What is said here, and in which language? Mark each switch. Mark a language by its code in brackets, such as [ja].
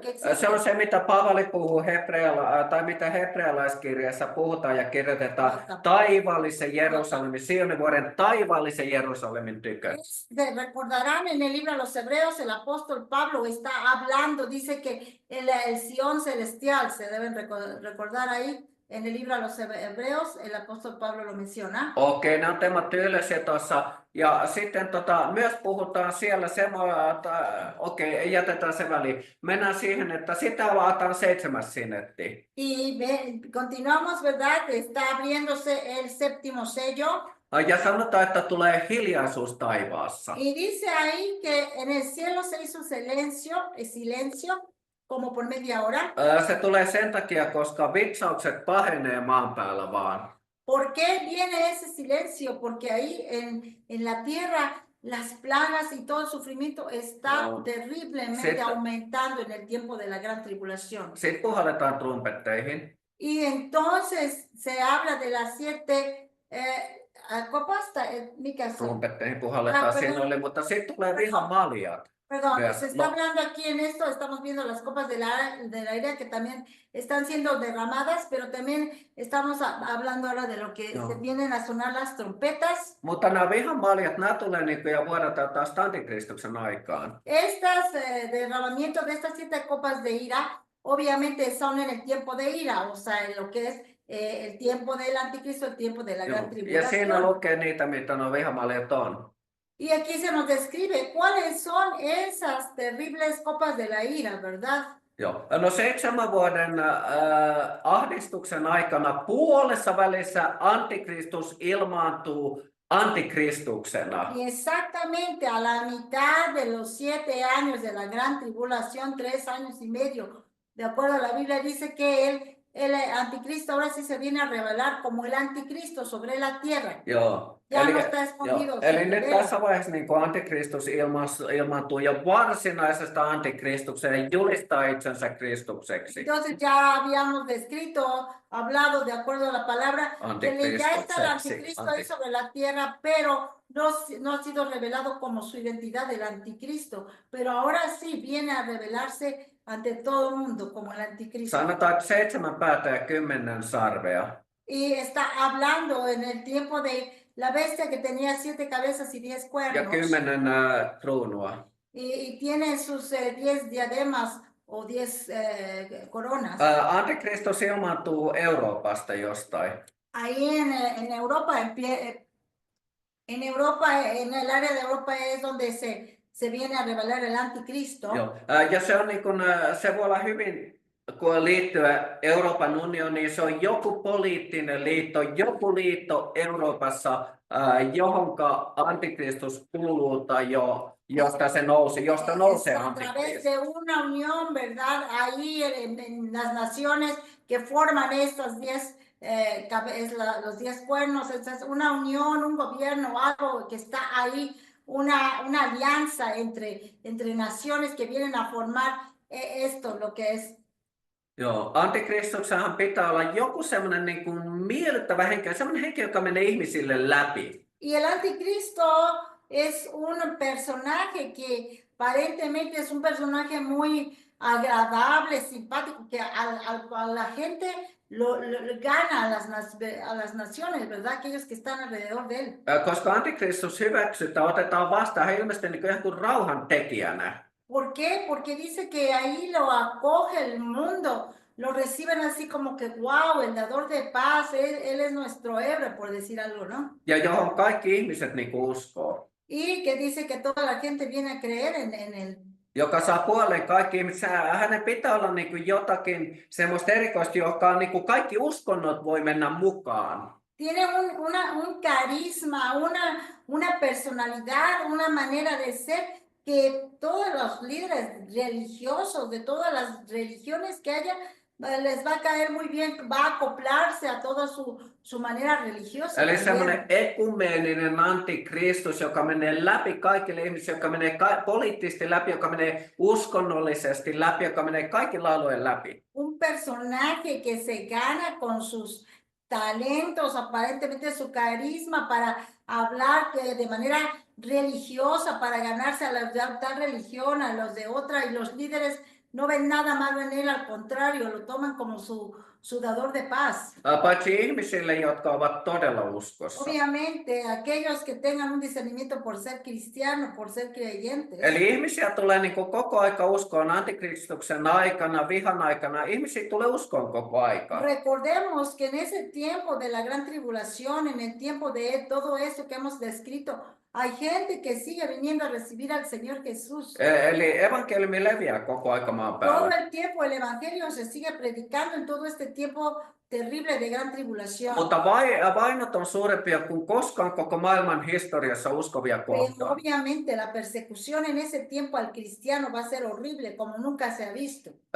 [es] Que Se existe. [fi] on se, mitä Paavali puhuu tai mitä hebrealaiskirjassa puhutaan ja kirjoitetaan taivaallisen Jerusalemin, Sionin vuoren taivaallisen Jerusalemin tykö. [es] Recordarán en el libro de los Hebreos, el apóstol Pablo está hablando, dice que el Sión celestial, se deben recordar ahí, en el libro de los Hebreos, el apóstol Pablo lo menciona. [fi] Okei, ne on teemat yleisiä tuossa. Ja sitten myös puhutaan siellä okei, jätetään se väliin. Mennään siihen, että sitä avataan 7. sinetti. [es] Y continuamos, ¿verdad? Está abriéndose el séptimo sello. [fi] Ja sanotaan, että tulee hiljaisuus taivaassa. [es] Y dice ahí que en el cielo se hizo silencio, como por media hora. [fi] Se tulee sen takia, koska vitsaukset pahenee maan päällä vaan. [es] ¿Por qué viene ese silencio? Porque ahí en la tierra las plagas y todo el sufrimiento está terriblemente aumentando en el tiempo de la gran tribulación. [fi] Sitten puhalletaan trumpetteihin. [es] Y entonces se habla de las 7 copas, [fi] mikä se? Trumpetteihin puhalletaan siinä mutta sitten tulee vihamaljat. [es] Perdón, se está hablando aquí en esto, estamos viendo las copas de la ira que también están siendo derramadas, pero también estamos hablando ahora de lo que se vienen a sonar las trompetas. [fi] Mutta nämä vihamaljat, nämä tulee niin kuin ja vuodataan taas antikristuksen aikaan. [es] Estas derramamientos de estas 7 copas de ira, obviamente son en el tiempo de ira, o sea, en lo que es el tiempo del anticristo, el tiempo de la gran [fi] Ja [es] tribulación. [fi] siinä lukee niitä, mitä nuo vihamaljat on. [es] Y aquí se nos describe cuáles son esas terribles copas de la ira, ¿verdad? [fi] Joo. No 7 vuoden ahdistuksen aikana puolessa välissä antikristus ilmaantuu antikristuksena. [es] Y exactamente a la mitad de los 7 años de la gran tribulación, 3 años y medio, de acuerdo a la Biblia, dice que el anticristo ahora sí se viene a revelar como el anticristo sobre la tierra. [fi] Joo. [es] Ya no está escondido. [fi] Eli nyt tässä vaiheessa niin kuin antikristus ilmaantuu jo varsinaisesta antikristukseen ja julistaa itsensä Kristukseksi. [es] Entonces ya habíamos hablado de acuerdo a la palabra, que ya está el anticristo ahí sobre la tierra, pero no ha sido revelado como su identidad del anticristo, pero ahora sí viene a revelarse ante todo el mundo como el anticristo. [fi] Sanotaan, että 7 päätä ja 10 sarvea. [es] Y está hablando en el tiempo de la bestia que tenía 7 cabezas y 10 [fi] Ja [es] cuernos. [fi] 10 kruunua. [es] Y tiene sus 10 diademas o 10 coronas. [fi] Antikristus ilmaantuu Euroopasta jostain. [es] Ahí en Europa, en el área de Europa es donde se viene a revelar el anticristo. [fi] Joo. Ja se on niin kuin, se voi olla hyvin, kun liittyy Euroopan unioniin, se on joku poliittinen liitto, joku liitto Euroopassa, johonka antikristus kuuluu tai josta nousee [es] A través [fi] antikristus. [es] de una unión, ¿verdad? Ahí en las naciones que forman estas 10 los 10 cuernos, es una unión, un gobierno, algo que está ahí, una alianza entre naciones que vienen a formar esto, lo que es [fi] Joo, antikristuksenhan pitää olla joku semmoinen niin kuin miellyttävä henkilö, semmoinen henkilö, joka menee ihmisille läpi. [es] Y el anticristo es un personaje que aparentemente es un personaje muy agradable, simpático, que a la gente lo gana a las naciones, ¿verdad? Aquellos que están alrededor de él. [fi] Koska antikristus hyväksytään, otetaan vastaan, hän ilmeisesti niin kuin jonkun rauhan tekijänä. [es] ¿Por qué? Porque dice que ahí lo acoge el mundo, lo reciben así como que, wow, el dador de paz, él es nuestro héroe, por decir algo, ¿no? [fi] Ja johon kaikki ihmiset niin kuin uskoo. [es] Y que dice que toda la gente viene a creer en él. [fi] Joka saa puoleen kaikki ihmiset. Hänen pitää olla niin kuin jotakin semmoista erikoista, joka on niin kuin kaikki uskonnot voi mennä mukaan. [es] Tiene un carisma, una personalidad, una manera de ser que todos los líderes religiosos de todas las religiones que haya, les va a caer muy bien, va a acoplarse a toda su manera religiosa. [fi] Eli [es] también. [fi] semmoinen ekumeeninen antikristus, joka menee läpi kaikille ihmisille, joka menee poliittisesti läpi, joka menee uskonnollisesti läpi, joka menee kaikilla alueilla läpi. [es] Un personaje que se gana con sus talentos, aparentemente su carisma para hablar de manera religiosa, para ganarse a los de tal religión, a los de otra, y los líderes no ven nada malo en él, al contrario, lo toman como su dador de paz. [fi] Paitsi ihmisille, jotka ovat todella uskossa. [es] Obviamente, aquellos que tengan un discernimiento por ser cristiano, por ser creyentes. [fi] Eli ihmisiä tulee niin kuin koko aika uskoon antikristuksen aikana, vihan aikana. Ihmisiä tulee uskoon koko aika. [es] Recordemos que en ese tiempo de la gran tribulación, en el tiempo de todo esto que hemos descrito, hay gente que sigue viniendo a recibir al Señor Jesús. [fi] Eli evankeliumi leviää koko aika maan [es] Todo [fi] päällä. [es] el tiempo el evangelio se sigue predicando en todo este tiempo terrible de gran tribulación. [fi] Mutta vainot on suurempia kuin koskaan koko maailman historiassa uskovia [es] Pero [fi] kohtaan. [es] obviamente la persecución en ese tiempo al cristiano va a ser horrible como nunca se ha visto.